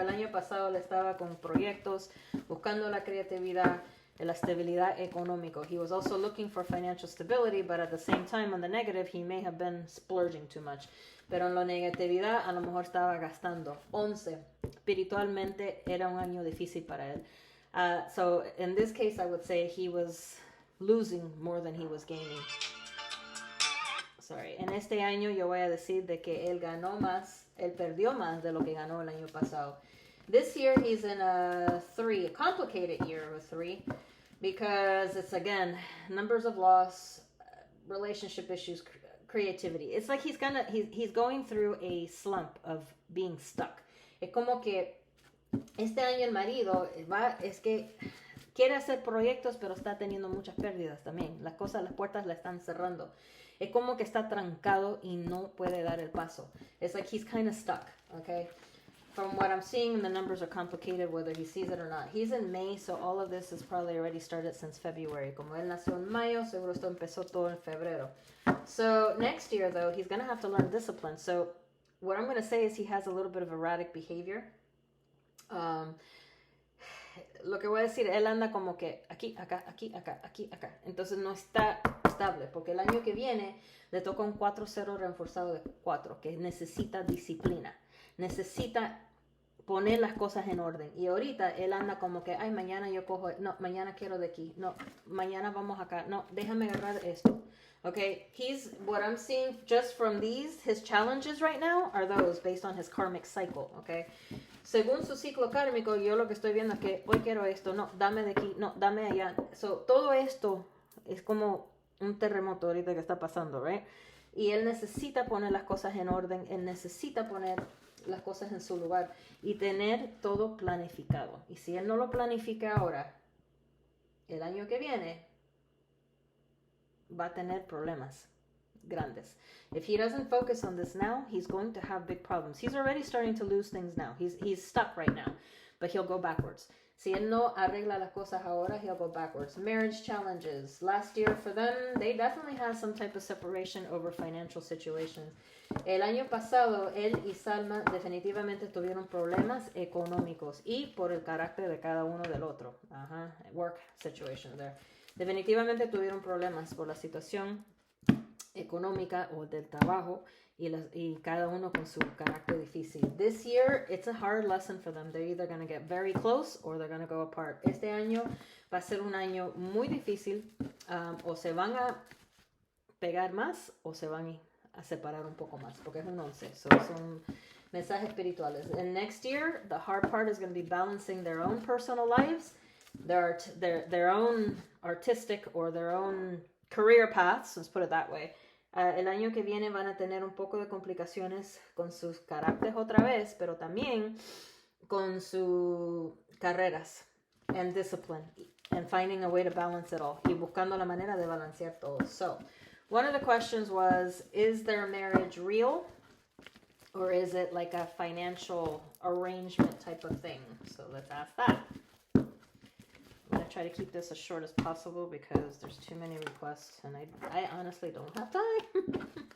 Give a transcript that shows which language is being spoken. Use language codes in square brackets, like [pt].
[es] El año pasado le estaba con proyectos, buscando la creatividad, la estabilidad económica. [en] He was also looking for financial stability, but at the same time, on the negative, he may have been splurging too much. [es] Pero en la negatividad, a lo mejor estaba gastando. 11. Espiritualmente era un año difícil para él. [en] So in this case, I would say he was losing more than he was gaining. Sorry. [es] En este año yo voy a decir de que él ganó más, él perdió más de lo que ganó el año pasado. [en] This year he's in a 3, a complicated year of a 3, because it's, again, numbers of loss, relationship issues, creativity. It's like he's going through a slump of being stuck. [es] Es como que este año el marido es que quiere hacer proyectos, pero está teniendo muchas pérdidas también. Las puertas la están cerrando. Es como que está trancado y no puede dar el paso. [en] It's like he's kind of stuck, okay? From what I'm seeing, the numbers are complicated whether he sees it or not. He's in May, so all of this has probably already started since February. [es] Como él nació en mayo, seguro esto empezó todo en febrero. [en] So next year, though, he's going to have to learn discipline. So what I'm going to say is he has a little bit of erratic behavior. [es] Lo que voy a decir, él anda como que aquí, acá, aquí, acá, aquí, acá. Entonces no está estable, porque el año que viene le toca un 4-0 reforzado de 4, que necesita disciplina. Necesita poner las cosas en orden. Y ahorita él anda como que, ay, mañana yo cojo, no, mañana quiero de aquí, no, mañana vamos acá, no, déjame agarrar esto. [en] Okay, what I'm seeing just from his challenges right now are those based on his karmic cycle, okay? [es] Según su ciclo kármico, yo lo que estoy viendo es que hoy quiero esto, no, dame de aquí, no, dame allá. So, todo esto es como un terremoto ahorita que está pasando, right? Y él necesita poner las cosas en orden, él necesita poner las cosas en su lugar y tener todo planificado. Y si él no lo planifica ahora, el año que viene va a tener problemas grandes. [en] If he doesn't focus on this now, he's going to have big problems. He's already starting to lose things now. He's stuck right now, but he'll go backwards. [es] Si él no arregla las cosas ahora, [en] he'll go backwards. Marriage challenges. Last year for them, they definitely had some type of separation over financial situations. [es] El año pasado, él y Salma definitivamente tuvieron problemas económicos y por el carácter de cada uno del otro. [en] Work situation there. [es] Definitivamente tuvieron problemas por la situación económica o del trabajo y cada uno con su carácter difícil. [en] This year, it's a hard lesson for them. They're either going to get very close or they're going to go apart. [es] Este año va a ser un año muy difícil. O se van a pegar más o se van a separar un poco más, porque es un 11. So son mensajes espirituales. [en] And next year, the hard part is going to be balancing their own personal lives, their own artistic or their own career paths, let's put it that way. [es] El año que viene van a tener un poco de complicaciones con sus caracteres otra vez, pero también con sus carreras [en] and discipline and finding a way to balance it all [es] y buscando la manera de balancear todo. [en] So, one of the questions was, is their marriage real or is it like a financial arrangement type of thing? So let's ask that. I'm going to try to keep this as short as possible because there's too many requests and I honestly don't have time.